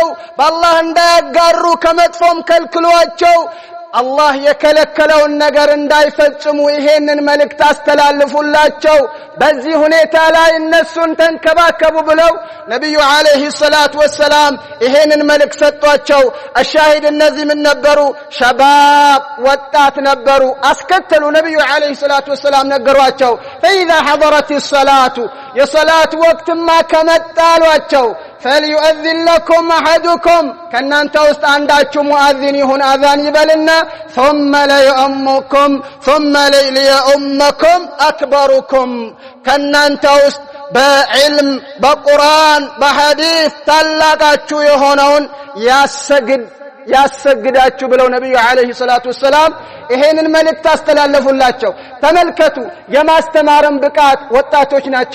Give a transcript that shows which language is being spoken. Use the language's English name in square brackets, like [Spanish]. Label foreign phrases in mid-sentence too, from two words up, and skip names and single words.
[Amharic] በአላህ እንዳያጋሩ ከመጥፎም ከልክሏቸው አላህ የከለከለውን ነገር እንዳይፈጽሙ ይሄንን መልእክት አስተላልፉላቸው በዚህ ሁኔታ ላይ እነሱን ተንከባከቡ ብለው ነብዩ [Arabic] عليه الصلاة والسلام [Amharic] ይሄንን መልእክት ሰጧቸው አሻሂድ እነዚህ ምን ነበሩ ሸባብ ወጣት ነበሩ አስከተሉ ነብዩ [Arabic] عليه الصلاة والسلام [Amharic] ነገሯቸው [Arabic] فإذا حضرت الصلاة [Amharic] የሶላት ወቅትማ ከመጣሏቸው [Arabic] فليؤذن لكم أحدكم [Amharic] كنانت ውስጥ አንዳችሁ ሙአዚን ይሁን አዛን ይበልና [Arabic] ثم ليؤمكم أكبركم [Amharic] ከናንተ ውስጥ በዕልም በቁርአን በሐዲስ ታላቃችሁ የሆነውን ያሰግዳችሁ ብለው ነብዩ አለይሂ [Arabic] الصلاة والسلام [Amharic] ይሄንን መልእክት አስተላለፉላቸው። ተመልከቱ፣ የማስተማርን ብቃት ወጣቶች ናቸው